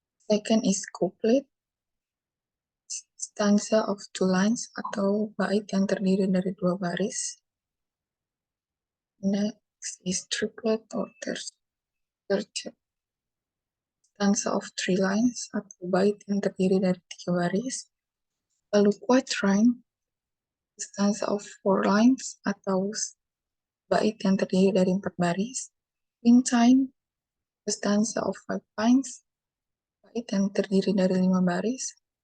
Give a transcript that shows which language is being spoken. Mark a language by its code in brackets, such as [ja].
[en] Second is couplet. Stanza of two lines [id] atau bait yang terdiri dari dua baris. [en] Next is triplet or tercet. Stanza of three lines [id] atau bait yang terdiri dari tiga baris. Lalu quatrain, [en] stanza of four lines [id] atau bait yang terdiri dari empat baris. Quintine, [en] stanza of five lines, [id] bait yang terdiri dari lima baris.